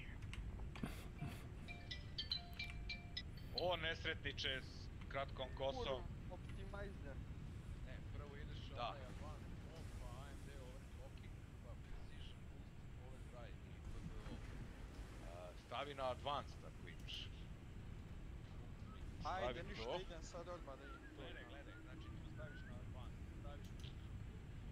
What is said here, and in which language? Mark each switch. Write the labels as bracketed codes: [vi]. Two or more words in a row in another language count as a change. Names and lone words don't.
[sr] O, nesretniče s kratkom kosom. Optimizer. Ne, prvo ideš onaj [en] advanced mode, [sr] pa AMD overclocking, pa [en] precision boost overdrive [sr] ili PBO. Stavi na advanced ako imaš. Ajde, ništa, idem sad odmah da im to imam. Gledaj, znači tu staviš na advanced, staviš